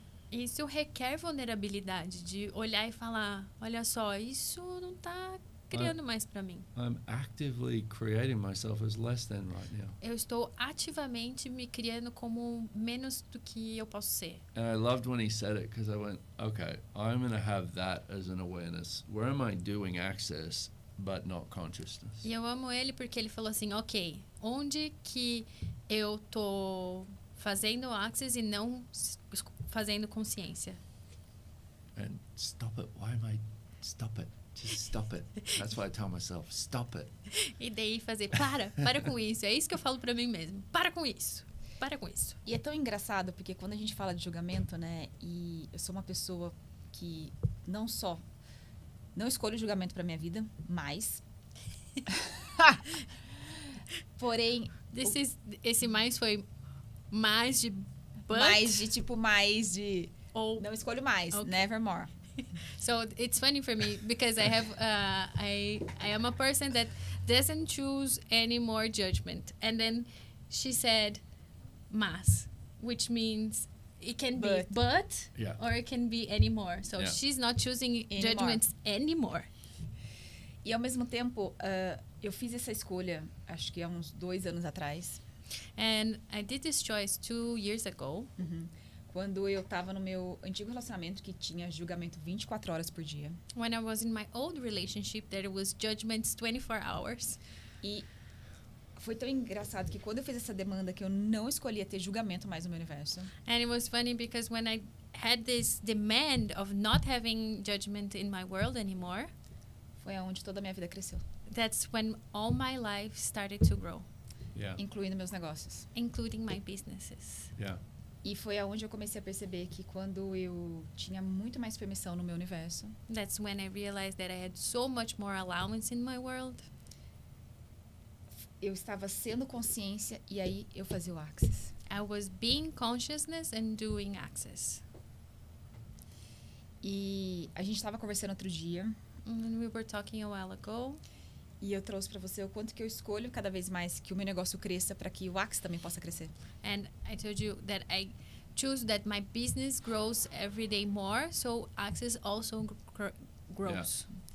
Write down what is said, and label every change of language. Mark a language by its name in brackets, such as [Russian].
[Portuguese] Isso requer vulnerabilidade de olhar e falar, olha só, isso não está criando mais para mim. [English] I'm actively creating myself as less than right now. [Portuguese] Eu estou ativamente me criando como menos do que eu posso ser. [English] And I loved when he said it because I went, okay, I'm going to have that as an awareness. Where am I doing access but not consciousness? [Portuguese] E eu amo ele porque ele falou assim, ok, onde que eu tô fazendo access e não fazendo consciência? [English] And stop it. Why am I? Stop it. Just stop it. That's what I tell myself. Stop it. [Portuguese] E daí fazer, para com isso. É isso que eu falo pra mim mesmo. Para com isso. Para com isso. E é tão engraçado, porque quando a gente fala de julgamento, né? E eu sou uma pessoa que não escolho julgamento pra minha vida, mas... Porém... Esse mais foi mais de... [English] But, [Portuguese] mais de... ou... Não escolho mais. [English] Okay. Nevermore. So it's funny for me because I have I am a person that doesn't choose any more judgment. And then she said mas, which means it can be but Yeah. or it can be any more. So Yeah. she's not choosing Anymore. judgments anymore. [Portuguese] E ao mesmo tempo, eu fiz essa escolha, acho que há uns 2 anos atrás. [English] And I did this choice 2 years ago. [Portuguese] Quando eu estava no meu antigo relacionamento que tinha julgamento 24 horas por dia. [English] When I was in my old relationship, there was judgments 24 hours. [Portuguese] E foi tão engraçado que quando eu fiz essa demanda que eu não escolhia ter julgamento mais no meu universo. [English] And it was funny because when I had this demand of not having judgment in my world anymore, [Portuguese] Foi aonde toda a minha vida cresceu, [English] that's when all my life started to grow, Yeah. [Portuguese] incluindo meus negócios. [English] including my businesses. Yeah. [Portuguese] E foi aonde eu comecei a perceber que quando eu tinha muito mais permissão no meu universo, [English] That's when I realized that I had so much more allowance in my world. [Portuguese] eu estava sendo consciência e aí eu fazia o Access. [English] I was being consciousness and doing access. [Portuguese] E a gente estava conversando outro dia [English] And we were talking a while ago, [Portuguese] e eu trouxe para você o quanto que eu escolho cada vez mais que o meu negócio cresça para que o Access também possa crescer. [English] and I told you that I choose that my business grows every day more, so access also grows.